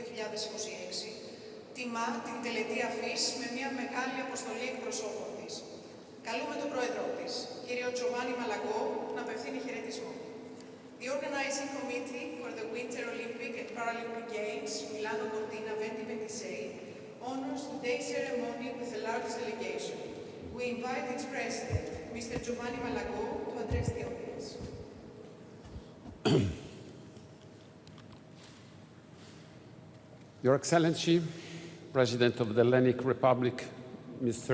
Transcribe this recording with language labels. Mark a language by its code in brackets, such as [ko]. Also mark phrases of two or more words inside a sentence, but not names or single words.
[el] 2026 τιμά την τελετή αφής με μια μεγάλη αποστολή εκπροσώπων της. Καλούμε τον πρόεδρό της, κύριο Giovanni Malagò, να απευθύνει χαιρετισμό. [en] The organizing committee for the Winter Olympic and Paralympic Games, Milano-Cortina Winter Games, honors today's ceremony with a large delegation. We invite its president, Mr. Giovanni Malagò, to address the audience. Your Excellency, President of the Hellenic Republic, Mr.